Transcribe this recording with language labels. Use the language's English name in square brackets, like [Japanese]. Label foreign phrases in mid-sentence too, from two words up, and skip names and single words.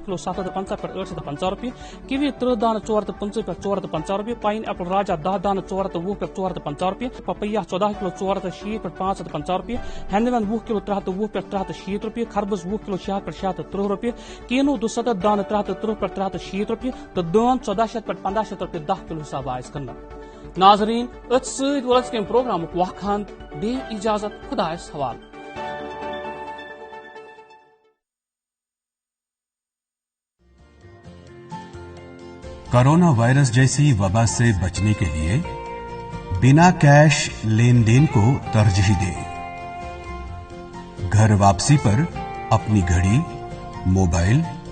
[Kashmiri] کلو 750 پٮ۪ٹھ 850 رۄپیہِ کِوی 30 دانہ 450 پٮ۪ٹھ 450 رۄپیہِ پاین ایپل راجا 10 دانہ 420 پٮ۪ٹھ 450 رۄپیہِ پپیا 14 کلو 460 پٮ۪ٹھ 550 رۄپیہِ ہینٛدوٮ۪نٛد 20 کلو 320 پٮ۪ٹھ 360 رۄپیہِ خربز 20 کلو 600 پٮ۪ٹھ 630 رۄپیہِ کینو 270 دانہ 330 پٮ۪ٹھ 360 رۄپیہِ تہٕ دٲن 1400 پٮ۪ٹھ 1500 رۄپیہِ 10 کلو حساب آیہِ کٕننہٕ ناظرین ات سۭتۍ وول اسہِ کمہِ پروگرامُک وقت بیٚیہِ اجازت خۄدایس حوالہٕ [Urdu] کورونا وائرس جیسی وبا سے بچنے کے لیے بنا کیش لین دین کو ترجیح دیں گھر واپسی پر اپنی گھڑی موبائل